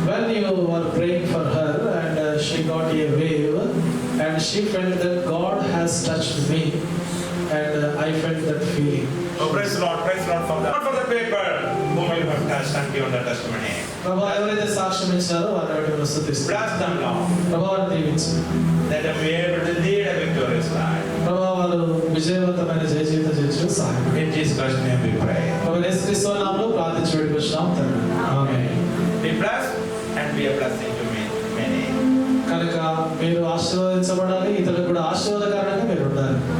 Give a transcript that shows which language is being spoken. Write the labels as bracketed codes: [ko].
[en] you were praying for her and she got a wave and she felt that God has touched me and I felt that feeling. Oh, praise the Lord for that. Not for the paper whom you have touched and given the testimony. [te] ప్రభా ఎవరైతే సాక్ష్యం ఇచ్చారో వారిని స్తుతిస్తున్నాను. [en] Bless them, Lord. [te] ప్రభా వారిని దీవించు. [en] Let them be able to lead a victorious life. [te] ప్రభా వారు విజయవంతమైన జయ జీవితం జీవించు సహాయం. [en] In Jesus Christ's name we pray. [te] ప్రభు యేసుక్రీస్తు నామములో ప్రార్థించి వేడుకొంచున్నాం తండ్రి. ఆమేన్. [en] Be blessed and be a blessing to many. [te] కనుక మీరు ఆశీర్వదించబడాలి, ఇతరులకు కూడా ఆశీర్వాదకరంగా మీరు ఉండాలి.